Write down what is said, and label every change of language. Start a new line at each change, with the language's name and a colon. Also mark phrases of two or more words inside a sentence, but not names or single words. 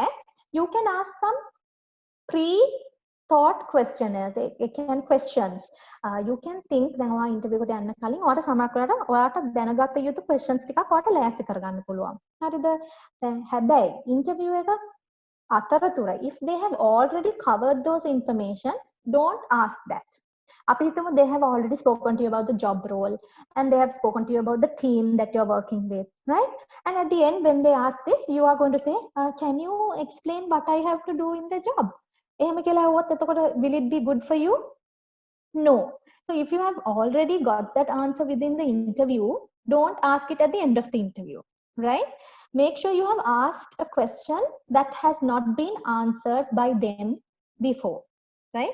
English: You can ask some pre-thought questionnaires. It can questions. You can think
Sinhala: දැන් ඔයා interview එකට යන්න කලින් ඔයාට සමහර වෙලාවට ඔයාට දැනගත යුතු questions ටිකක් ඔයාට ලෑස්ති කරගන්න පුළුවන්. හරිද? දැන් හැබැයි interview එක අතරතුර
English: if they have already covered those information, don't ask that.
Sinhala: අපි හිතමු
English: they have already spoken to you about the job role and they have spoken to you about the team that you're working with, right? And at the end when they ask this, you are going to say, can you explain what I have to do in the job?
Sinhala: එහෙම කියලා ඇහුවොත් එතකොට
English: will it be good for you? No. So if you have already got that answer within the interview, don't ask it at the end of the interview, right? Make sure you have asked a question that has not been answered by them before, right?